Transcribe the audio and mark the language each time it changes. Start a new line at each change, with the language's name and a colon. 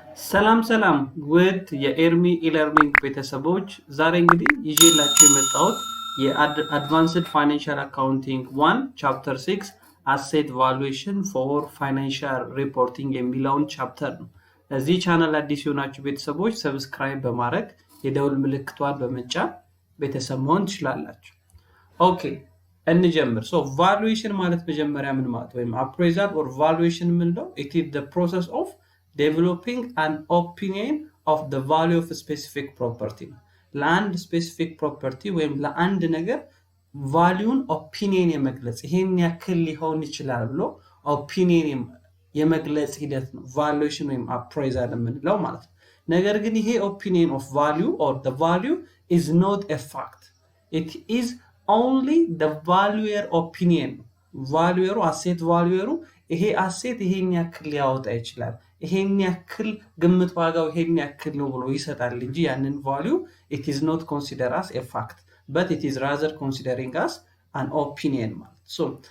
Amharic: ሰላም ውድ የErmiE-learning ቤተሰቦች ዛሬ እንግዲህ ይዤላችሁ የመጣሁት የአድቫንስድ ፋይናንሻል አካውንቲንግ 1 ቻፕተር 6 አሴት ቫሉዌሽን ፎር ፋይናንሻል ሪፖርቲንግ የሚለውን ቻፕተር ነው። እዚህ ቻናል አዲስ የሆናችሁ ቤተሰቦች ሰብስክራይብ በማረግ የደውል ምልክቷን በመጫን ቤተሰብ መሆን ትችላላችሁ። ኦኬ እንጀምር። valuation ማለት መጀመሪያ ምን ማለት ወይም
English: appraisal or valuation
Amharic: ምንለው?
English: It is the process of developing an opinion of the value of a specific property.
Amharic: ለአንድ specific property ወይም ለአንድ ነገር ቫልዩን ኦፒኒየን የመግለጽ ይሄን ያክል ሊሆን ይችላል ብሎ ኦፒኒየን የመግለጽ ሂደት ነው valuation ወይም appraisal የምንለው ማለት ነው። ነገር ግን ይሄ
English: opinion of value or the value is not a fact. It is only the valuer opinion. valuer asset valuer ይሄ asset
Amharic: ይሄን ያክል ሊያወጣ ይችላል ይሄን ያክል ግምት ዋጋው ይሄን ያክል ነው ብሎ ይሰጣል እንጂ ያንን
English: value it is not considered as a fact but it is rather considering as an opinion ማለት so